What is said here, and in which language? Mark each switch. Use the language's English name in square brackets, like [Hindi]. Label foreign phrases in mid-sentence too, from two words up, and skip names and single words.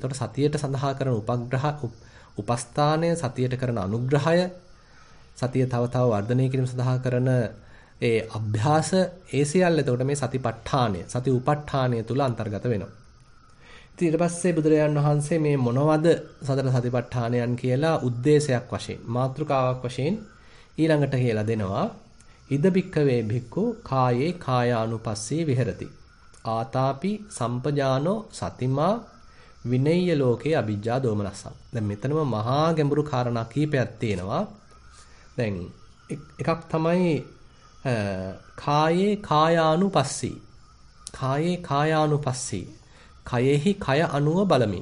[Sinhala] ඒතකොට සතියට සඳහා කරන උපස්ථානය, සතියට කරන අනුග්‍රහය, සතිය තව තව වර්ධනය කිරීම සඳහා කරන ඒ අභ්‍යාස, ඒ සියල්ල එතකොට මේ සතිපට්ඨානය, සති උපට්ඨානය තුල අන්තර්ගත වෙනවා. ඊට පස්සේ බුදුරජාණන් වහන්සේ මේ මොනවද සතර සතිපට්ඨානයන් කියලා උද්දේශයක් වශයෙන්, මාතෘකාවක් වශයෙන් ඊළඟට කියලා දෙනවා. [Pali] ඉද බික්කවේ භික්ඛු කායේ කායානුපස්සී විහෙරති. ආතාපි සම්පජානෝ සතිමා විනය්‍ය ලෝකේ අ비ජ්ජා දෝමනස්සං. [Sinhala] දැන් මෙතනම මහා ගැඹුරු කාරණා කීපයක් තියෙනවා. දැන් එකක් තමයි [Pali] කායේ කායානුපස්සී. කායේ කායානුපස්සී. [Sinhala] කයෙහි කය අනුව බලමින්.